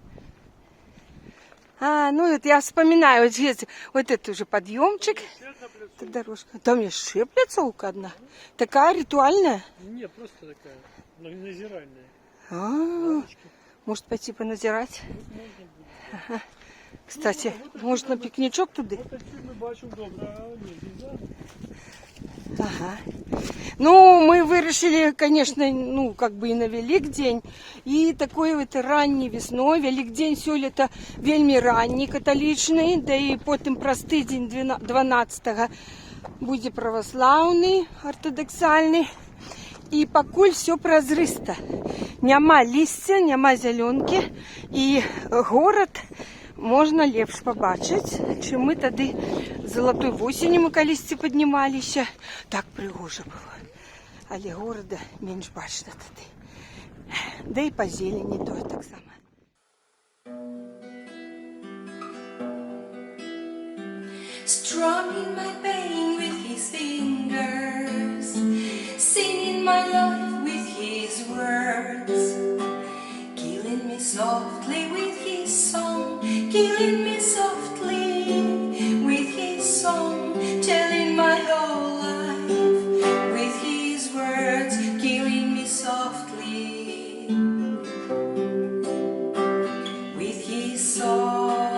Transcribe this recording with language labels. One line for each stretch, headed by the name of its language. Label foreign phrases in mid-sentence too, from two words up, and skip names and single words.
Russian: Ну вот я вспоминаю, вот, здесь, вот это уже подъемчик. Это дорожка. Там еще пляцовка одна. Такая ритуальная. Не, просто такая, назиральная. А, Может пойти поназирать? Ага. Кстати, может на пикничок туди?
Ukrainian: Ми бачимо добре, а ні,
Russian: нельзя. Ага. Ну, мы вырішили, конечно, ну, как бы и на Великдень, и такой вот ранней весной. Великдень
Belarusian: сёлета вельми
Russian: ранний католичный, да и потом простый день 12-го буде православный, ортодоксальный.
Belarusian: І пакуль все празрыста. Няма лісця, няма зялёнкі, і город можна лепш побачыць, чым мы тады золотой восенню мы калісьці паднімаліся. Так прыгожа было. Але горада менш бачна тады. Да і па зелені тое таксама.
English: Strumming my pain with his fingers, singing my life with his words, killing me softly with his song, killing me softly with his song, telling my whole life with his words, killing me softly with his song.